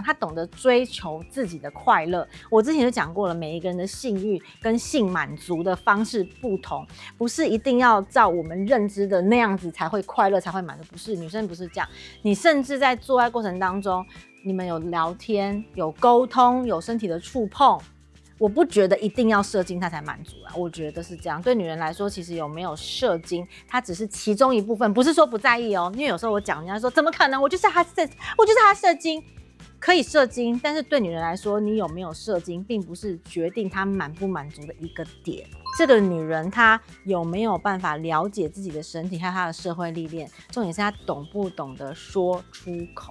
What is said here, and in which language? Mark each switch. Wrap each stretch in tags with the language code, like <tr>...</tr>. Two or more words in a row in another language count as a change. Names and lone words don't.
<zh>她懂得追求自己的快樂。我之前就講過了，每一個人的性慾跟性滿足的方式不同，不是一定要照我們認知的那樣子才會快樂才會滿足。不是，女生不是這樣。你甚至在做愛過程當中，你們有聊天、有溝通、有身體的觸碰。我不覺得一定要射精它才滿足啊，我覺得是這樣。對女人來說，其實有沒有射精，它只是其中一部分，不是說不在意哦。因為有時候我講，人家說怎麼可能？我就是他射精，可以射精，但是對女人來說，你有沒有射精，並不是決定她滿不滿足的一個點。這個女人她有沒有辦法了解自己的身體，還有她的社會歷練，重點是她懂不懂得說出口。</zh>